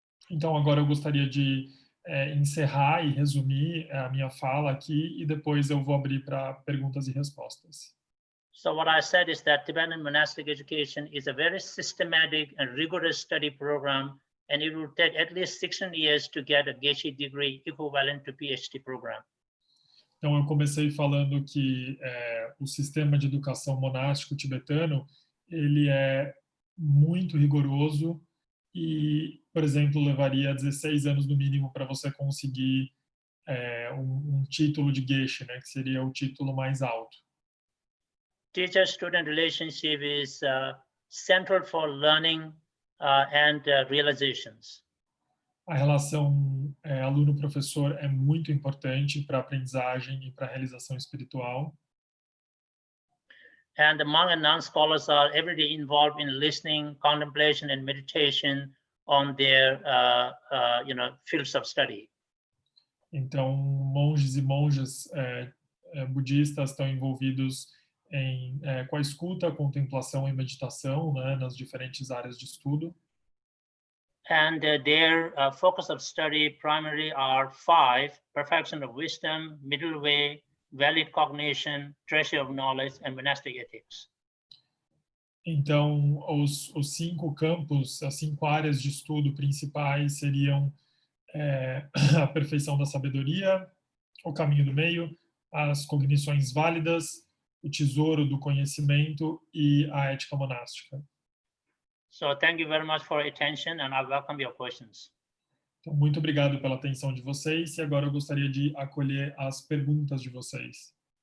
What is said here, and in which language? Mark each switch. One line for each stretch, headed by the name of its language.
Portuguese: Então, agora eu gostaria de encerrar e resumir a minha fala aqui, e depois eu vou abrir para perguntas e respostas.
English: So what I said is that Tibetan monastic education is a very systematic and rigorous study program, and it will take at least 16 years to get a Geshe degree equivalent to Ph.D. program.
Portuguese: Então, eu comecei falando que o sistema de educação monástico tibetano, ele é muito rigoroso e, por exemplo, levaria 16 anos no mínimo para você conseguir um título de Geshe, né, que seria o título mais alto.
English: Teacher-student relationship is central for learning and realizations.
Portuguese: A relação aluno-professor é muito importante para a aprendizagem e para a realização espiritual.
English: And the monk and nun scholars are every day involved in listening, contemplation, and meditation on their fields of study.
Portuguese: Então, monges e monjas budistas estão envolvidos com a escuta, contemplação e meditação, né, nas diferentes áreas de estudo.
English: And their focus of study primarily are 5: perfection of wisdom, middle way, valid cognition, treasure of knowledge, and monastic ethics.
Portuguese: Então, os 5 campos, as 5 áreas de estudo principais seriam a perfeição da sabedoria, o caminho do meio, as cognições válidas, o tesouro do conhecimento e a ética monástica.
English: So thank you very much for your attention, and I welcome your questions.
Portuguese: Então, muito obrigado pela atenção de vocês, e agora eu gostaria de acolher as perguntas de vocês.